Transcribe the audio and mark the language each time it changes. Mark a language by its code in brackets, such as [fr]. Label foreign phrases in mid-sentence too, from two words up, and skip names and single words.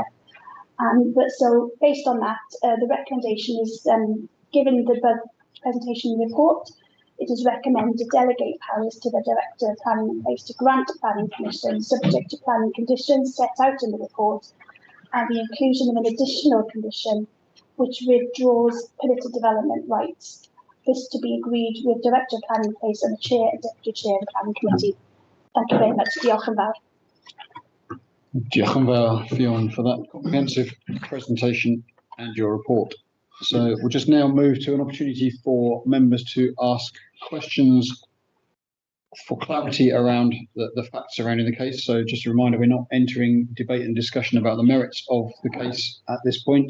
[en] But so based on that, the recommendation is, given the presentation report, it is recommended to delegate powers to the Director of Planning and Place to grant planning permission subject to planning conditions set out in the report, and the inclusion of an additional condition which withdraws permitted development rights. This to be agreed with Director of Planning and Place and the Chair and Deputy Chair of the Planning Committee. Thank you very much. [cy] Diolch yn fawr. Diolch yn fawr, Ffion, [en] for that comprehensive presentation and your report. So we'll just now move to an opportunity for members to ask questions for clarity around the facts surrounding the case. So just a reminder, we're not entering debate and discussion about the merits of the case at this point.